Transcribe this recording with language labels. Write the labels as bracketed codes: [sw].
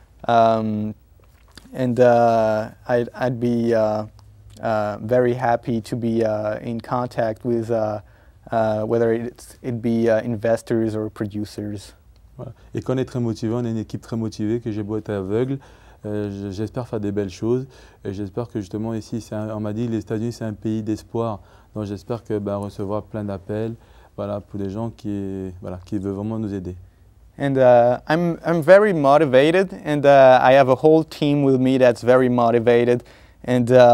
[en] And I'd be very happy to be in contact with whether it be investors or producers. [fr] Voilà. Et qu'on est très motivé, on est une équipe très motivée, que j'ai beau être aveugle, j'espère faire des belles choses, et j'espère que justement ici, on m'a dit les États-Unis c'est un pays d'espoir, donc j'espère que recevoir plein d'appels, pour des gens qui veulent vraiment nous aider. [en] And I'm very motivated, and I have a whole team with me that's very motivated, and